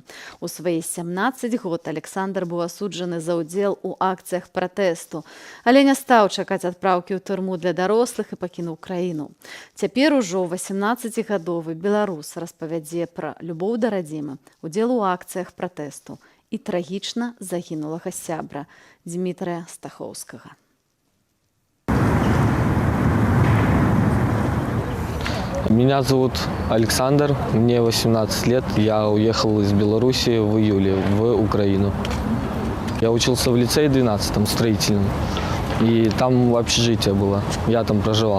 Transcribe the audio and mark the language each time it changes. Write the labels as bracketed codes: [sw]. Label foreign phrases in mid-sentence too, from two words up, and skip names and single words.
[be] У свае 17 год Александр быў асуджаны за ўдзел у акцыях пратэсту, але не стаў чакаць адпраўкі ў турму для дарослых і пакінуў краіну. Цяпер ужо 18гадовы беларус распавядзе пра любоў да радзімы, удзел у акцыях пратэсту і трагічна загінулага сябра Дмітрая Стахоўскага. [ru] Меня зовут Александр, мне 18 лет. Я уехал из Беларуси в июле в Украину. Я учился в лицее 12-м, строительном. И там общежитие было. Я там проживал.